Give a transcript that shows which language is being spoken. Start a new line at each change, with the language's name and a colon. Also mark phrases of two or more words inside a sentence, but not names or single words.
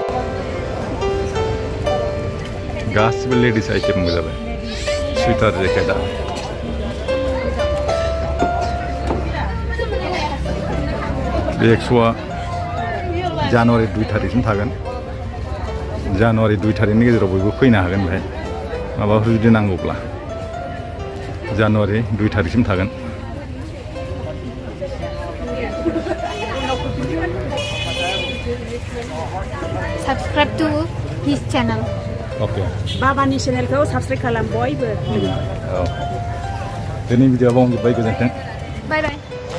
Bodo: गासिबो लेडिस आइटेम जाबाय सुइटार जेकेटआ बे एक्स'आ जानुवारि 2 थारिखसिम थागोन जानुवारि 2 थारिखनि गेजेराव बयबो फैनो हागोन बेहाय माबाफोर जुदि नांगौब्ला जानुवारि 2 थारिखसिम थागोन
English: Subscribe to his channel.
Bodo: अके बाबानि चेनेलखौ साबस्क्राइब खालाम बयबो औ दिनै भिडिअआ बावनो जोब्बाय गोजोन्थों
English: Bye bye.